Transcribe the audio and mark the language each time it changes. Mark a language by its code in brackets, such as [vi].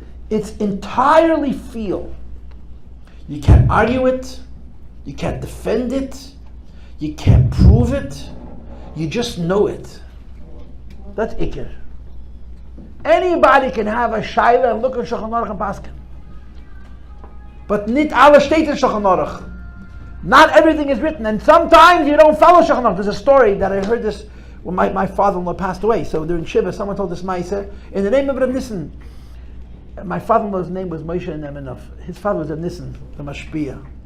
[en] It's entirely feel. You can't argue it. You can't defend it. You can't prove it. You just know it. That's ikir. Anybody can have a shaila and look at Shulchan Aruch and paskin. [yi] But nit alle steht in Shulchan Aruch. [en] Not everything is written, and sometimes you don't follow Shulchan Aruch. There's a story that I heard this when my father-in-law passed away. So during Shiva, someone told this Maisa in the name of Reb Nissen. My father-in-law's name was Moshe Nemenov. His father was Reb Nissen, the Mashpia.